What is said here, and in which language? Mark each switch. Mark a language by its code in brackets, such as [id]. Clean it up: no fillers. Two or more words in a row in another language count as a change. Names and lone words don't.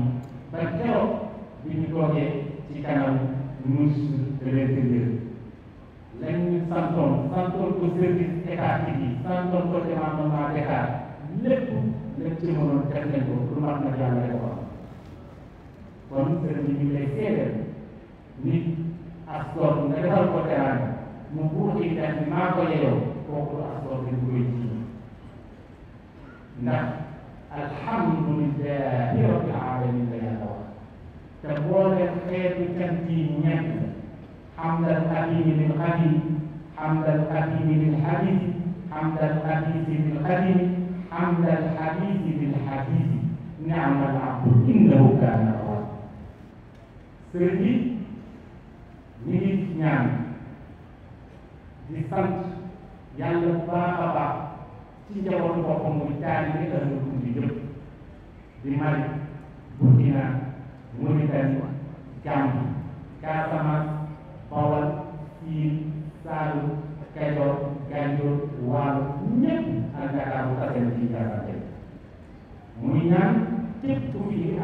[wo] ba keroog bi ñu toogee ci kanam [fr] ministre de l'intérieur [wo] lañ ñu santoon ko [fr] service étatique [wo] yi santoon ko [fr] département d'État [wo] lépp lañ ci mënoon def nañ ko lu mat na yàlla rek ko kon sëriñ bi ñu lay seedeel nit as gor nga defal ko teraanga mu buuxi def ni maa ko yeyoo kooku as gor dañ koy ji [ar] ndax الحمد لله رب العالمين [wo] la yàlla wax te boole xeetu cant yi ñett [ar] حمد القديم للقديم حمد القديم للحديث حمد الحديث للقديم حمد الحديث للحديث نعم العبد إنه كان أواب [wo] sëriñ bi ñu ngi ñaan di sant yàlla bu baax a baax ci njabootu boppam muy taalibe Ahlul Kounti yëpp di Mali Burkina Mauritanie Gambie Casamance Bawol Siin Saalum Kajoor Ganjoor Waalo ñëpp ak Dakar bu tase na ci jaarate muy ñaan képp ku fi